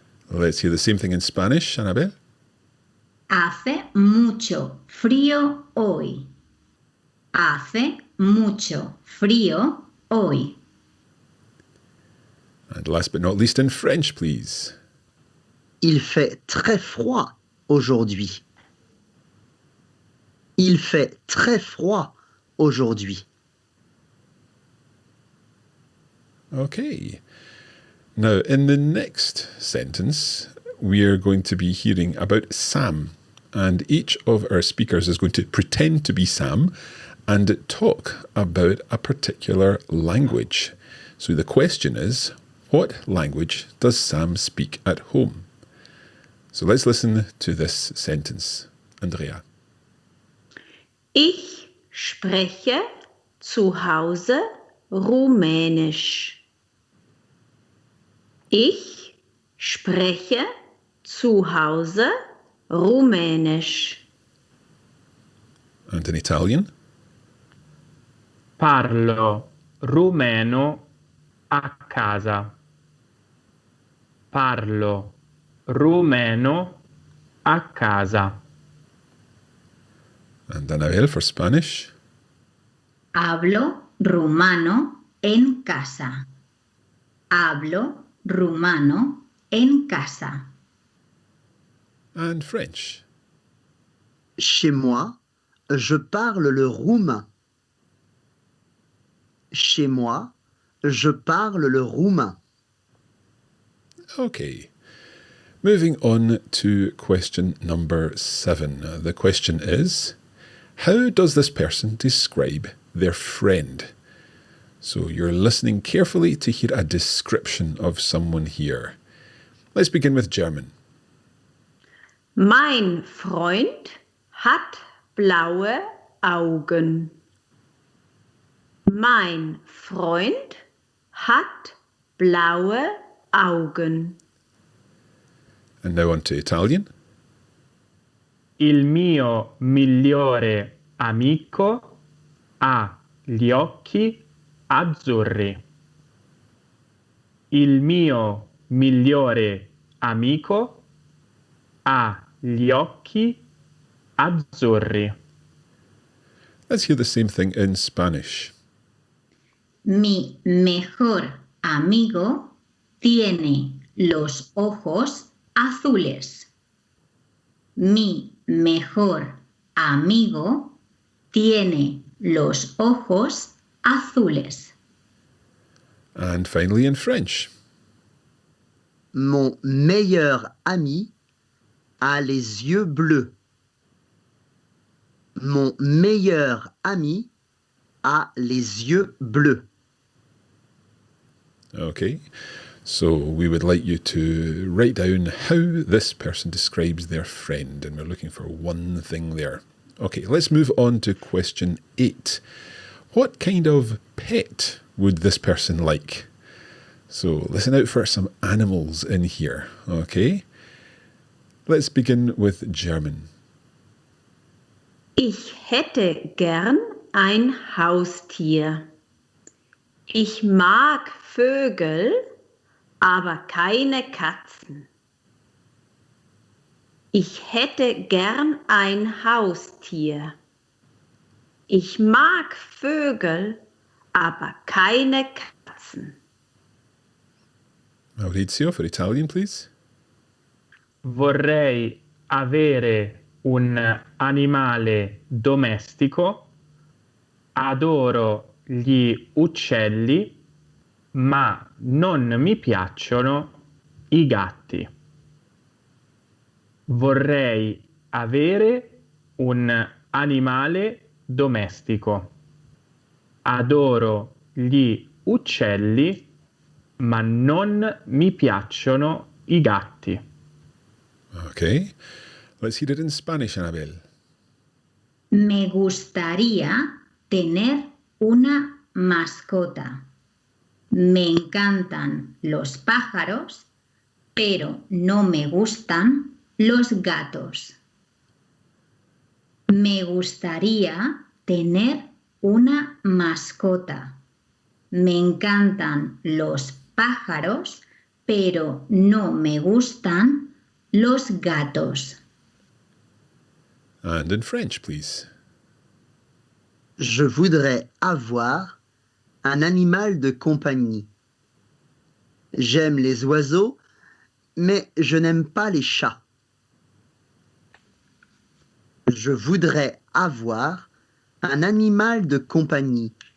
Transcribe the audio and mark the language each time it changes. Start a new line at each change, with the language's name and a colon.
English: Let's hear the same thing in Spanish, Annabelle.
Spanish: Hace mucho frío hoy. Hace mucho frío hoy.
English: And last but not least in French, please.
French: Il fait très froid aujourd'hui. Il fait très froid aujourd'hui.
English: Okay. Now, in the next sentence, we're going to be hearing about Sam. And each of our speakers is going to pretend to be Sam and talk about a particular language. So the question is, what language does Sam speak at home? So let's listen to this sentence. Andrea.
German: Ich spreche zu Hause Rumänisch. Ich spreche zu Hause Rumänisch.
English: And in Italian?
Italian: Parlo rumeno a casa. Parlo rumeno a casa.
English: And Annabelle for Spanish?
Spanish: Hablo rumano en casa. Hablo rumano en casa.
English: And French?
French: Chez moi, je parle le roumain. Chez moi, je parle le roumain.
English: Okay. Moving on to question number 7. The question is, how does this person describe their friend? So you're listening carefully to hear a description of someone here. Let's begin with German.
German: Mein Freund hat blaue Augen. Mein Freund hat blaue Augen.
English: And now on to Italian.
Italian: Il mio migliore amico ha gli occhi azzurri. Il mio migliore amico ha gli occhi azzurri.
English: Let's hear the same thing in Spanish.
Spanish: Mi mejor amigo tiene los ojos azules. Mi mejor amigo tiene los ojos azules.
English: And finally in French.
French: Mon meilleur ami a les yeux bleus. Mon meilleur ami a les yeux bleus.
English: Okay, so we would like you to write down how this person describes their friend, and we're looking for one thing there. Okay, let's move on to question 8. What kind of pet would this person like? So listen out for some animals in here, okay? Let's begin with German.
German: Ich hätte gern ein Haustier. Ich mag Vögel, aber keine Katzen. Ich hätte gern ein Haustier. Ich mag Vögel, aber keine Katzen.
English: Maurizio, for Italian, please.
Italian: Vorrei avere un animale domestico. Adoro gli uccelli, ma non mi piacciono i gatti. Vorrei avere un animale domestico. Adoro gli uccelli, ma non mi piacciono i gatti.
English: Okay, let's hear it in Spanish, Annabel.
Spanish: Me gustaría tener una mascota. Me encantan los pájaros, pero no me gustan los gatos. Me gustaría tener una mascota. Me encantan los pájaros, pero no me gustan los gatos.
English: And in French, please.
French: Je voudrais avoir un animal de compagnie. J'aime les oiseaux, mais je n'aime pas les chats. Je voudrais avoir un animal de compagnie.